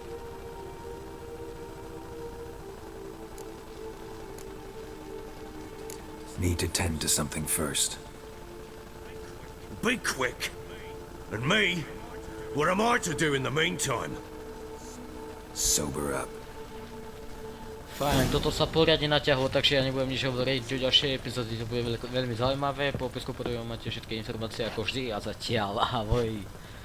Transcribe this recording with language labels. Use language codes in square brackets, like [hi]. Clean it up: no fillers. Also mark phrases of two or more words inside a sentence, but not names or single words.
[en] Need to tend to something first. Be quick. And me? What am I to do in the meantime? Sober up. [sk] Fajn, toto sa poriadne naťahlo, takže ja nebudem nič hovoriť. Do ďalšej epizódy to bude veľmi zaujímavé. Po opisku podľa máte všetky informácie ako vždy a zatiaľ ahoj.